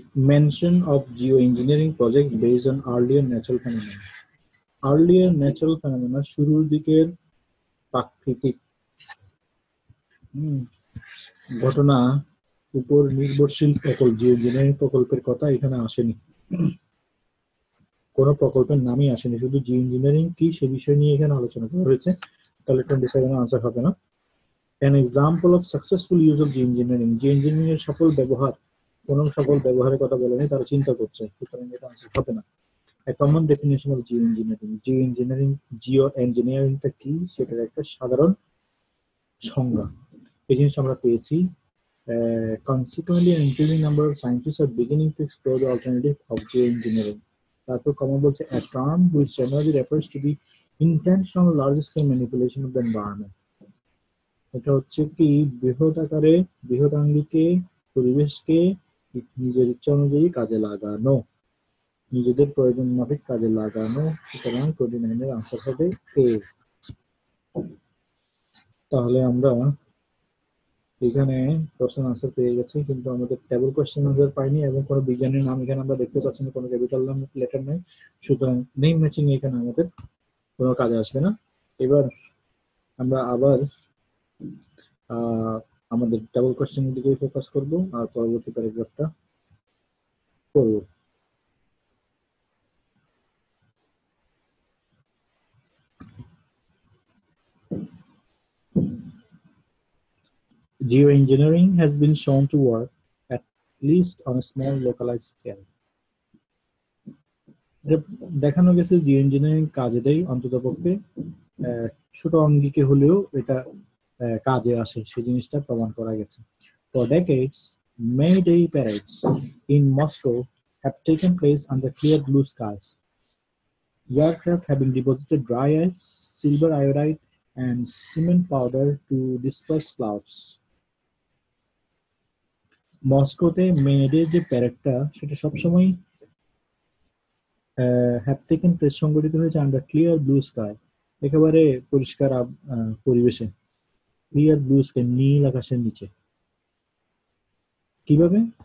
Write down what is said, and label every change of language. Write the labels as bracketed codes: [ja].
[en] Mention of geoengineering project based on earlier natural phenomena. Earlier natural phenomena [bn] শুরুর দিকের প্রাকৃতিক ঘটনা উপর নির্ভরশীল প্রকল্প, জিওইঞ্জিনিয়ারিং প্রকল্পের কথা এখানে আসেনি, কোনো প্রকল্পের নামই আসেনি, শুধু জিওইঞ্জিনিয়ারিং কি সে বিষয় নিয়ে এখানে আলোচনা করা হয়েছে। তাহলে 27 আনসার হবে না। [en] An example of successful use of geoengineering, [bn] geoengineering এর সফল ব্যবহার, কোন সফল ব্যবহারের কথা বলেনি, তারা চিন্তা করছে, সুতরাং এটা আনসার হবে না। [en] A common definition of geoengineering, [bn] geoengineeringটা কি সেটার একটা সাধারণ সংজ্ঞা, এই জিনিসটা আমরা পেয়েছি। [en] Consequently, an increasing number of scientists are beginning to explore the alternative of geoengineering. [bn] তারপর কমন বলছে [en] a term which generally refers to the intentional large scale manipulation of the environment. [bn] এটা হচ্ছে কি বৃহৎ আকারে বৃহৎ আঙ্গিকে পরিবেশকে নিজের ইচ্ছা অনুযায়ী কাজে লাগানো, নিজেদের প্রয়োজন মাফিক কাজে লাগানো। সুতরাং 29 এর আনসার হবে এ। তাহলে আমরা এখানে প্রশ্ন আনসার পেয়ে গেছি, কিন্তু আমাদের টেবল কোশ্চেন আনসার পাইনি এবং কোনো বিজ্ঞানীর নাম এখানে আমরা দেখতে পাচ্ছি না, কোনো ক্যাপিটাল নাম লেটার নেই, সুতরাং নেম ম্যাচিং এখানে আমাদের কোনো কাজে আসবে না। এবার আমরা আবার আমাদের টেবল কোশ্চেনের দিকে ফোকাস করব আর পরবর্তী প্যারাগ্রাফটা করব। [en] Geoengineering has been shown to work at least on a small localized scale. [bn] দেখানো গেছে জিওইঞ্জিনিয়ারিং কাজে দেয় অন্ততপক্ষে ছোট অঙ্গিকে হলেও এটা কাজে আসে, সেই জিনিসটা প্রমাণ করা গেছে। [en] For decades, May Day parades in Moscow have taken place under clear blue skies. Aircraft having deposited dry ice, silver iodide, and cement powder to disperse clouds. [bn] মস্কোতে May Day যে প্যারেডটা সেটা সবসময় [en] have taken place [bn] সংগঠিত হয়েছে [en] under clear blue sky, [bn] একেবারে পরিষ্কার পরিবেশে, [en] clear blue sky, [bn] নীল আকাশের নিচে। কিভাবে?